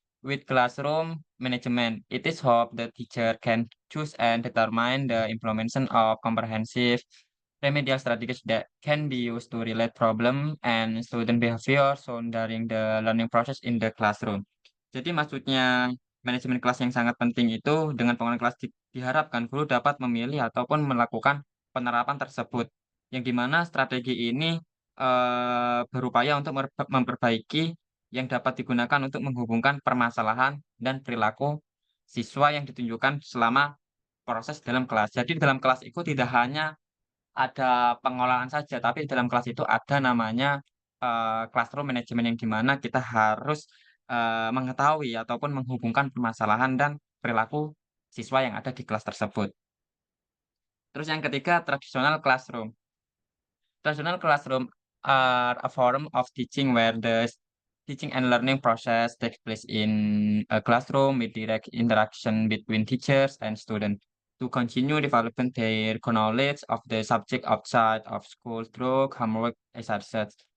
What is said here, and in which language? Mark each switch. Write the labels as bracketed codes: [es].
[en] With classroom management, it is hope the teacher can choose and determine the implementation of comprehensive remedial strategies that can be used to relate problem and student behavior shown during the learning process in the classroom. [id] Jadi maksudnya manajemen kelas yang sangat penting itu dengan pengelolaan kelas diharapkan guru dapat memilih ataupun melakukan penerapan tersebut. Yang dimana strategi ini berupaya untuk memperbaiki yang dapat digunakan untuk menghubungkan permasalahan dan perilaku siswa yang ditunjukkan selama proses dalam kelas. Jadi dalam kelas itu tidak hanya ada pengelolaan saja, tapi dalam kelas itu ada namanya classroom management yang dimana kita harus mengetahui ataupun menghubungkan permasalahan dan perilaku siswa yang ada di kelas tersebut. Terus yang ketiga, traditional classroom. [en] Traditional classroom are a form of teaching where the teaching and learning process takes place in a classroom with direct interaction between teachers and students to continue developing their knowledge of the subject outside of school through homework exercises.